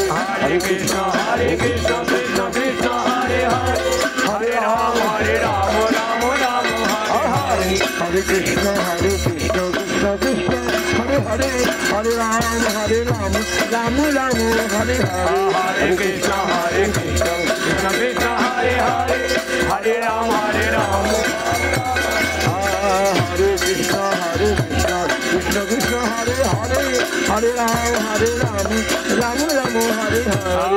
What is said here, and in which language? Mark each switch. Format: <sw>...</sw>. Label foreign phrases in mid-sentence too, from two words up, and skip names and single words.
<sa>हरे कृष्ण कृष्ण कृष्ण हरे हरे हरे राम राम राम हरे हरे हरे कृष्ण कृष्ण कृष्ण हरे हरे हरे राम राम राम हरे हरे हरे कृष्ण कृष्ण कृष्ण हरे हरे हरे राम हरे कृष्ण कृष्ण कृष्ण हरे हरे हरे राम राम राम हरे हरे</sa>